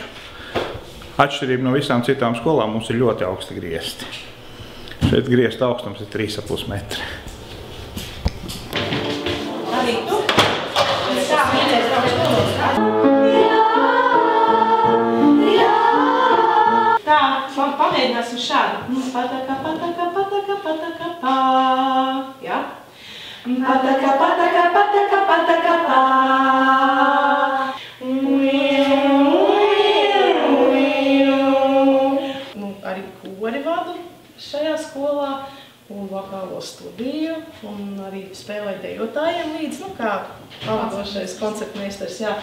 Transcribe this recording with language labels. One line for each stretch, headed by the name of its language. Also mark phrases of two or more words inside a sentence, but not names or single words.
Latvian: Atšķirība no visām citām skolām mums ir ļoti augsti griesti. Šeit griesta augstums ir 3,5 metri. Arī tu? Tā, pamēģināsim šādu. Pataka, pataka, pataka, pataka, pā. Jā? Pataka, pataka, pataka, pataka, pā. Arī kori vadu šajā skolā. Un vokālo studiju, un arī spēlēju dejotājiem līdz, kā pavadošais koncertmeistars, jā.